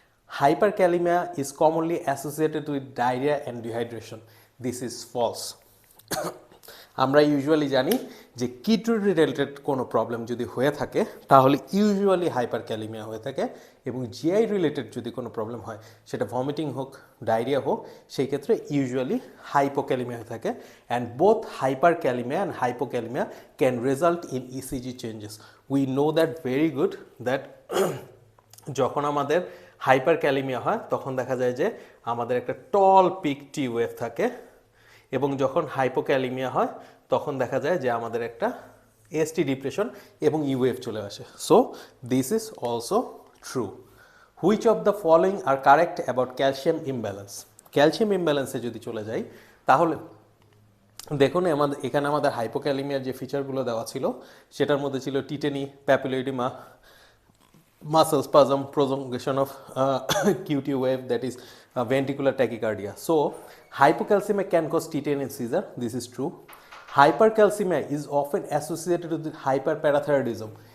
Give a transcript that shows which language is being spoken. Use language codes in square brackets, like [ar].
[en] Hyperkalemia is commonly associated with diarrhea and dehydration. This is false. [bn] আমরা usually জানি যে kidney related কোনো problem যদি হয়ে থাকে তাহলে ইউজুয়ালি হাইপারক্যালিমিয়া হয়ে থাকে, এবং জিআই রিলেটেড যদি কোনো প্রবলেম হয়, সেটা ভমিটিং হোক, ডায়রিয়া হোক, সেই ক্ষেত্রে ইউজুয়ালি হাইপোক্যালিমিয়া হয়ে থাকে। [en] And both hyperkalemia and hypokalemia can result in ECG changes. We know that very good that [bn] যখন আমাদের হাইপারক্যালিমিয়া হয় তখন দেখা যায় যে আমাদের একটা টল পিক টি ওয়েভ থাকে, এবং যখন হাইপোক্যালিমিয়া হয় তখন দেখা যায় যে আমাদের একটা এসটি ডিপ্রেশন এবং ইউএফ চলে আসে। [en] So this is also true. Which of the following are correct about calcium imbalance. [bn] Calcium ইমব্যালেন্সে যদি চলে যাই তাহলে দেখুন এখানে আমাদের হাইপোক্যালিমিয়ার যে ফিচারগুলো দেওয়া ছিল সেটার মধ্যে ছিল tetany, প্যাপিলোইডিমা, [en] muscle spasm, prolongation of QT wave, that is ventricular tachycardia. So hypocalcemia can cause tetany and seizure. This is true. Hypercalcemia is often associated with hyperparathyroidism.